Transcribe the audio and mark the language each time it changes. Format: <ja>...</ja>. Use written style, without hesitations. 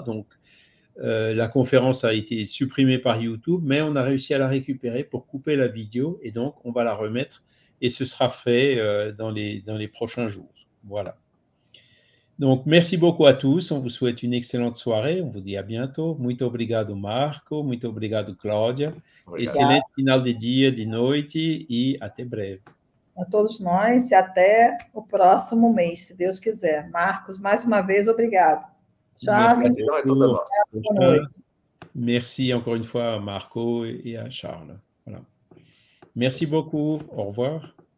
<fr>Donc, la conférence a été supprimée par YouTube, mais on a réussi à la récupérer pour couper la vidéo. Et donc, on va la remettre. Et ce sera fait dans les prochains jours. Voilà. Donc, merci beaucoup à tous. On vous souhaite une excellente soirée. On vous dit à bientôt.</fr> <pt>Muito obrigado, Marco. Muito obrigado, Cláudia. Obrigado. Excelente final de dia, de noite e até breve. A todos nós e até o próximo mês, se Deus quiser. Marcos, mais uma vez, obrigado. Charles, Gratidão é toda nossa. boa noite.</pt> <fr>Merci encore une fois à Marco et à Charles. Voilà. Merci beaucoup. Au revoir.</fr>